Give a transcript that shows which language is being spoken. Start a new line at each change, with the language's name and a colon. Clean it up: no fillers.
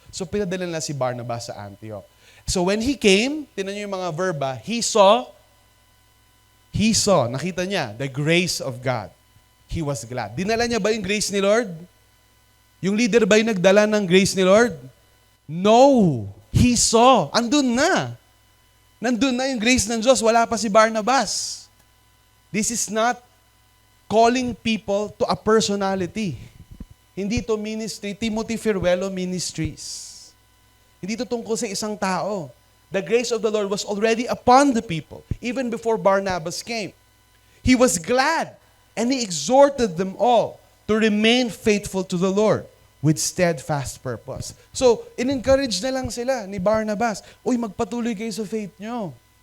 English: So,
Filipino: pinadala nila si Barnabas sa Antioch.
English: So, when he came,
Filipino: tinan niyo yung mga verba,
English: he saw,
Filipino: nakita niya,
English: the grace of God. He was glad.
Filipino: Dinala niya ba yung grace ni Lord? Yung leader ba yung nagdala ng grace ni Lord? No.
English: He saw.
Filipino: Andun na. Nandun na yung grace ng Diyos. Wala pa si Barnabas.
English: This is not calling people to a personality.
Filipino: Hindi to ministry, Timothy Firuelo Ministries. Hindi to tungkol sa isang tao.
English: The grace of the Lord was already upon the people, even before Barnabas came. He was glad, and he exhorted them all to remain faithful to the Lord with steadfast purpose.
Filipino: So, in-encourage na lang sila ni Barnabas, uy, magpatuloy kayo sa faith nyo.